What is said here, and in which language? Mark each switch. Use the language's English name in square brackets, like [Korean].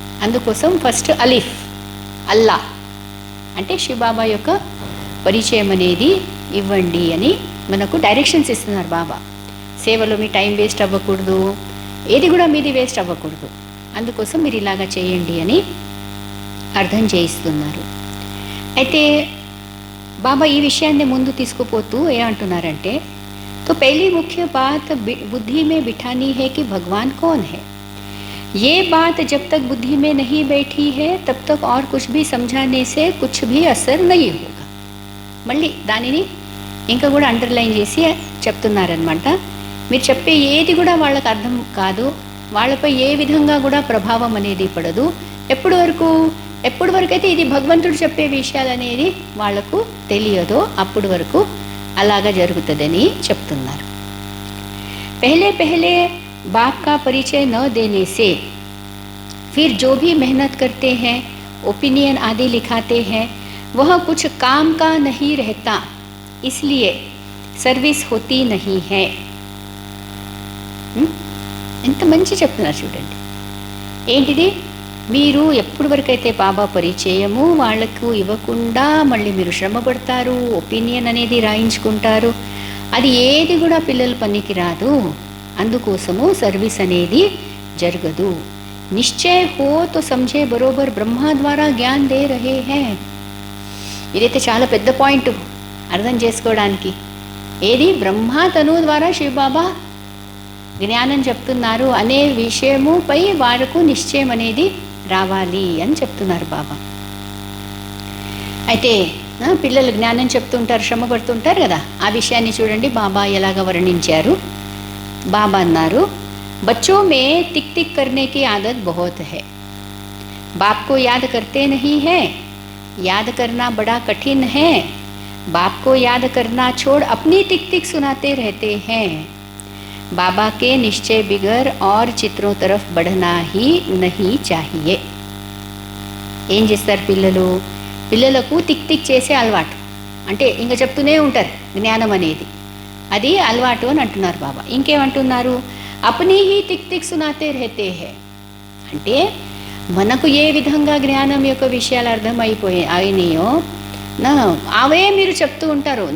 [Telugu] అందుకోసం ఫస్ట్ అలీఫ్, అల్లా అంటే శివబాబా యొక్క పరిచయం అనేది ఇవ్వండి అని మనకు డైరెక్షన్స్ ఇస్తున్నారు బాబా. సేవలో మీ టైం వేస్ట్ అవ్వకూడదు, ఏది కూడా మీది వేస్ట్ అవ్వకూడదు, అందుకోసం మీరు ఇలాగా చేయండి అని అర్థం చేయిస్తున్నారు. అయితే బాబా ఈ విషయాన్ని ముందు తీసుకుపోతూ ఏమంటున్నారంటే, [Hindi] तो पहली मुख्य बात बुद्धि में बिठानी है कि भगवान कौन है. ये बात जब तक बुद्धि में नहीं बैठी है तब तक और कुछ भी समझाने से कुछ भी असर नहीं होगा. [Telugu] మళ్ళీ దానిని ఇంకా కూడా అండర్లైన్ చేసి చెప్తున్నారనమాట. మీరు చెప్పే ఏది కూడా వాళ్ళకి అర్థం కాదు, వాళ్ళపై ఏ విధంగా కూడా ప్రభావం అనేది పడదు. ఎప్పటి వరకు అయితే ఇది భగవంతుడు చెప్పే విషయాలు అనేది వాళ్లకు తెలియదో అప్పటి వరకు అలాగా జరుగుతుందని చెప్తున్నారు. [Hindi] पहले बाप का परिचय न देने से फिर जो भी मेहनत करते हैं, ओपिनियन आदि लिखाते हैं, वह कुछ काम का नहीं रहता, इसलिए सर्विस होती नहीं है. [Telugu] ఎంత మంచి చెప్తున్నారు చూడండి. ఏంటిది, మీరు ఎప్పటి వరకు అయితే బాబా పరిచయము వాళ్లకు ఇవ్వకుండా మళ్ళీ మీరు శ్రమ పడతారు, ఒపీనియన్ అనేది రాయించుకుంటారు, అది ఏది కూడా పిల్లల పనికి రాదు. అందుకోసము సర్వీస్ అనేది జరగదు. [Hindi] నిశ్చయ హో తో సమझे బరోబర్ బ్రహ్మ ద్వారా జ్ఞాన్ దే రహే హై. [Telugu] ఇదైతే చాలా పెద్ద పాయింట్ అర్థం చేసుకోవడానికి. ఏది, బ్రహ్మ తను ద్వారా శివబాబా జ్ఞానం చెప్తున్నారు అనే విషయముపై వారికి నిశ్చయం అనేది రావాలి అని చెప్తున్నారు బాబా. అయితే పిల్లలు జ్ఞానం చెప్తుంటారు, శ్రమ పడుతుంటారు కదా, ఆ విషయాన్ని చూడండి బాబా ఎలాగ వర్ణించారు. బాబా అన్నారు, [Hindi] बच्चों में टिक टिक करने की आदत बहुत है, बाप को याद करते नहीं है, याद करना बड़ा कठिन है, बाप को याद करना छोड़ अपनी टिक टिक सुनाते रहते हैं, बाबा के निश्चय बिगर और चित्रों तरफ बढ़ना ही नहीं चाहिए. [Telugu] ఏం చేస్తారు పిల్లలకు టిక్ టిక్ చేసే అలవాటు, అంటే ఇంకా చెప్తూనే ఉంటారు జ్ఞానం అనేది, అది అలవాటు అని అంటున్నారు బాబా. ఇంకేమంటున్నారు, [Hindi] అప్నీ హీ టిక్ టిక్ సునాతే రహతే హై, [Telugu] అంటే మనకు ఏ విధంగా జ్ఞానం యొక్క విషయాలు అయినాయో అవే మీరు చెప్తూ ఉంటారు.